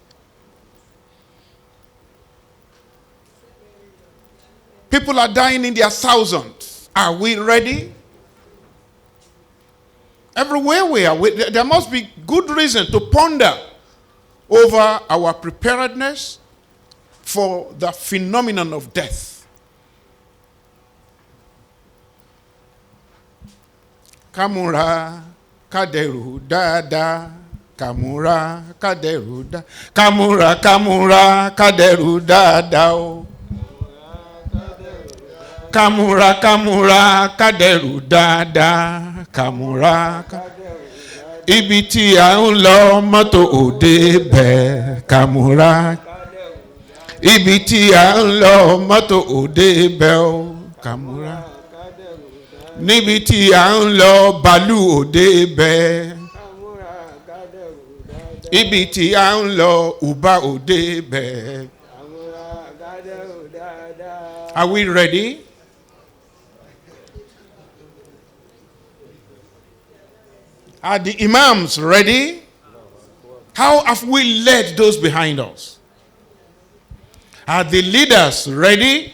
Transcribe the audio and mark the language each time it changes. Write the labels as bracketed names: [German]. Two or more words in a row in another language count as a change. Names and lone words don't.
[English] People are dying in their thousands. Are we ready? Everywhere we are, there must be good reason to ponder over our preparedness for the phenomenon of death. Kamura kaderu dada, kamura kaderu da, kamura kaderu dada. Kamura kaderu dada, kamura. [Yoruba] Ibi tí a ń lọ mọ́tò òde bẹ̀, kamura. Ibi tí a ń lọ mọ́tò òde bẹ̀ o, kamura. Níbi tí a ń lọ bàálù òde bẹ̀. Ibi tí a ń lọ ùbá òde bẹ̀. [English] Are we ready? Are the imams ready? How have we led those behind us? Are the leaders ready?